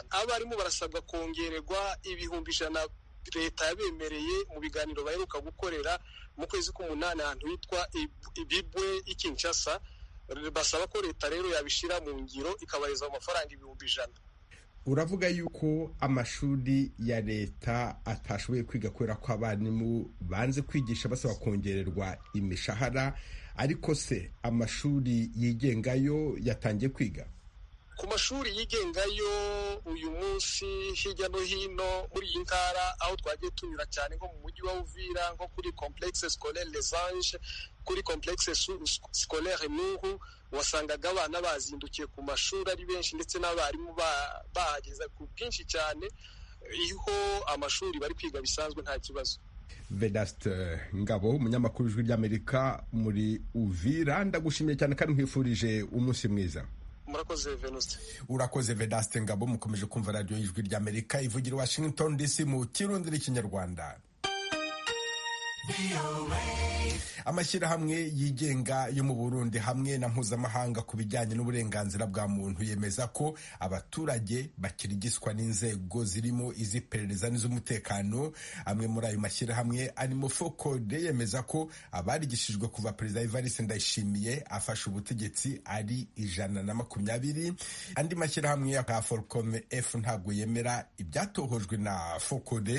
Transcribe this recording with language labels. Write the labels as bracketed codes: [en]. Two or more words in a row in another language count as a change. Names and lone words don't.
[rw] Abarimu barasabwa kongererwa ibihumbi 100 leta yabemereye mu biganiro baheruka gukorera mu kwezi k'umunani ahantu hitwa Ibibwe Kinshasa. Basaba ko leta rero yabishira mu ngiro ikabaheza amafaranga ibihumbi 100. Uravuga yuko amashuri ya leta atashoboye kwiga kubera ko abarimu banze kwigisha basaba kongererwa imishahara, ariko se amashuri yigengayo yatangiye kwiga? Ku mashuri yigengayo uyu munsi hirya no hino muri iyi ntara aho twagiye tunyura cyane nko mu mujyi wa Uvira, nko kuri complexe scolaire Les Anges, kuri complexe scolaire Nuhu, wasangaga abana bazindukiye ku mashuri ari benshi, ndetse n'abarimu bahageza ku bwinshi cyane. Iho amashuri bari kwiga bisanzwe nta kibazo. Vedaste Ngabo, umunyamakuru w'Ijwi ry'Amerika muri Uvira, ndagushimiye cyane kandi nkwifurije umunsi mwiza. Murakoze Venuste. Urakoze Vedaste Ngabo. Mukomeje kumva radio y'Ijwi ry'Amerika ivugira Washington DC mu Kirundi n'Ikinyarwanda. Amashyirahamwe yigenga yo mu Burundi hamwe na mpuzamahanga ku bijyanye n'uburenganzira bwa muntu yemeza ko abaturage bakirigiswa n'inzego zirimo iz'iperereza n'iz'umutekano. Amwe muri ayo mashyirahamwe arimo Focode yemeza ko abarigishijwe kuva Perezida Evariste Ndayishimiye afashe ubutegetsi ari 120. Andi mashyirahamwe ya Folcom F ntabwo yemera ibyatohojwe na Focode.